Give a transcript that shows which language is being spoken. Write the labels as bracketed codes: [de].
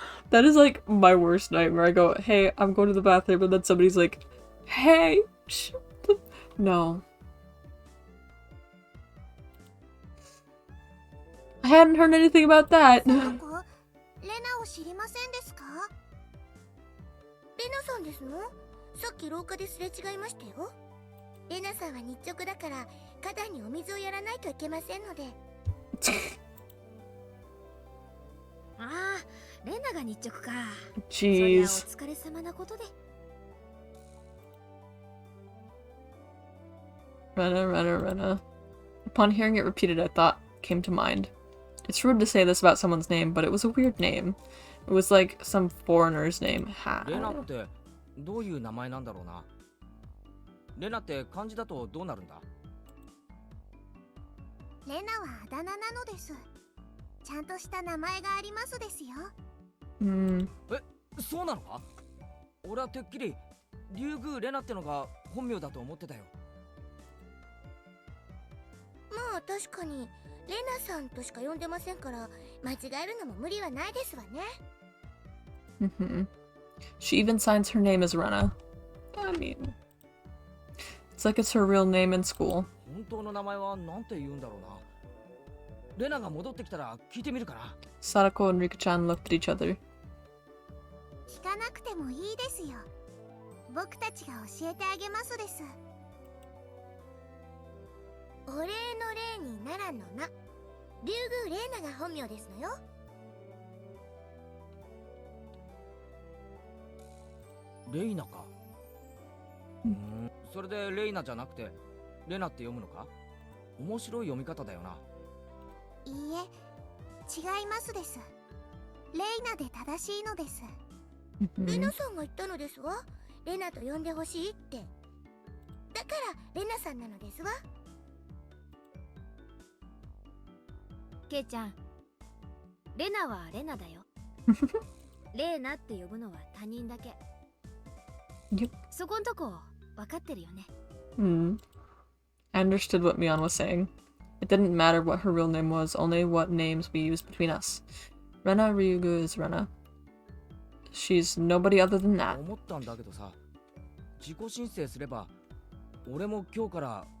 [en] That is like my worst nightmare. I go, hey, I'm going to the bathroom, and then somebody's like, hey, no. I hadn't heard anything about that. [ja] レナを知りませんですかレナさんですのさっき廊下ですれ違いましたよレナさんは日直だから花壇にお水をやらないといけませんのでああレナが日直か [en] Jeez. [ja] そりゃお疲れ様なことで [en] Rena. Upon hearing it repeated, a thought came to mind. It's rude to say this about someone's name, but it was a weird name. It was like some foreigner's name. [ja] レナってどういう名前なんだろうなレナって漢字だとどうなるんだレナはあだ名なのですちゃんとした名前がありますですよえそうなのか俺はてっきり竜宮レナってのが本名だと思ってたよ。まあ確かにレナさんとしか呼んでませんから間違えるのも無理はないですわね。 [en] She even signs her name as Rena. I mean, it's like it's her real name in school. [ja] 本当の名前はなんて言うんだろうな。レナが戻ってきたら聞いてみるかな。 [en] Sadako and Rika-chan looked at each other. [ja] 聞かなくてもいいですよ。僕たちが教えてあげますです。お礼の礼にならんのな。竜宮レイナが本名ですのよ。レイナか。それでレイナじゃなくてレナって読むのか。面白い読み方だよな。いいえ、違いますです。レイナで正しいのです。レナさんが言ったのですわ。レナと呼んでほしいって。だからレナさんなのですわ。ケイちゃん、レナはレナだよ。レーナって呼ぶのは他人だけ。そこんとこ分かってるよね。 [en] I understood what Mion was saying. It didn't matter what her real name was, only what names we used between us. Rena Ryugu is Rena. She's nobody other than that. [ja] 思ったんだけどさ、自己申請すれば俺も今日から